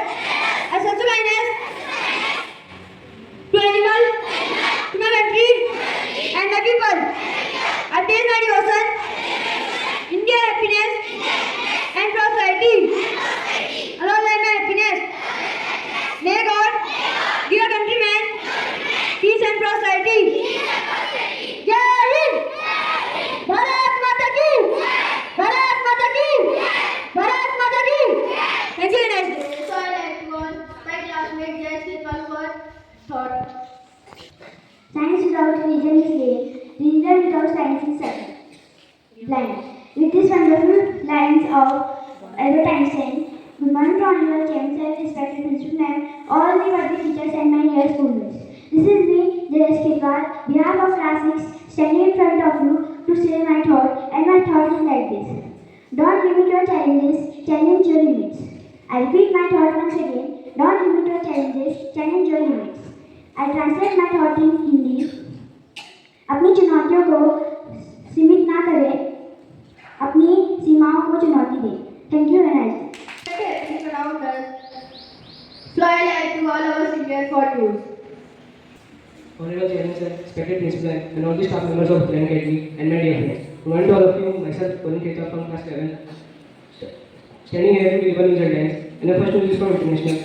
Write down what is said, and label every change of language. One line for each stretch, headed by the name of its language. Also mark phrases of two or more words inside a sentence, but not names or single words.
English: As also kindness to animal, to my country, and my people. I place my devotion in their happiness and prosperity. Along with my happiness, may God give a countryman peace and prosperity.
Hindi: जय हिंद! भारत माता की! भारत माता की! भारत माता की!
English: Thank you, nice day. So I like classmate Jay Kirpal for thought. Science without reason is lame. Reason without science is blind. With these wonderful lines of Albert Einstein, good morning to all your James and respected principal ma'am, all the worthy teachers and my dear schoolmates. This is me, Jayesh Kirpal, behalf of class 6, standing in front of you to say my thought, and my thought is like this. Don't limit your challenges, challenge your limits. I repeat my thought once again. Don't limit your challenges, challenge your limits. I translate my thought in Hindi.
Hindi: अपनी चुनौतियों को सीमित ना करें, अपनी सीमाओं को चुनौती दें.
English: Thank you and nice. Please around us. So I like to all our senior for news. Honorable Chairman Sir, respected Principal and all the staff members of Plan Academy and my dear friends. Good morning to all of you, myself, Varun Kheta from class 11. Standing here to deliver news headlines, and the first news is from international.